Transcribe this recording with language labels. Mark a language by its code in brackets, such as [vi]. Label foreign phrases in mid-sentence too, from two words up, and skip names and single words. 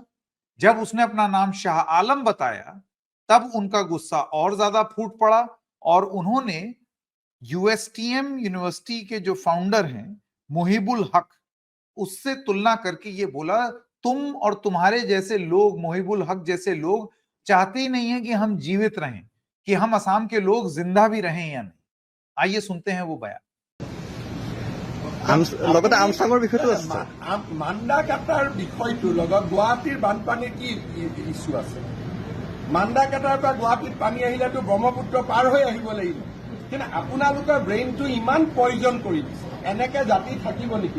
[hi] जब उसने अपना नाम शाह आलम बताया तब उनका गुस्सा और ज्यादा फूट पड़ा और उन्होंने यूएसटीएम यूनिवर्सिटी के जो फाउंडर हैं मुहिबुल हक, उससे तुलना करके ये बोला, तुम और तुम्हारे जैसे लोग, मुहिबुल हक जैसे लोग चाहते ही नहीं है कि हम जीवित रहें, कि हम असम के लोग जिंदा भी रहें या नहीं। आइए सुनते हैं वो बयान। [as] লগতে আমচাঙৰ বিষয়টো আছে, মান্দাকাটাৰ বিষয়টো লগত গুৱাহাটীৰ বানপানীৰ কি ইছ্যু আছে? মান্দাকাটাৰ পৰা গুৱাহাটীত পানী আহিলেতো ব্ৰহ্মপুত্ৰ পাৰ হৈ আহিব লাগিব, কিন্তু আপোনালোকৰ ব্ৰেইনটো ইমান পয়জন কৰি দিছে, এনেকে জাতি থাকিব নেকি?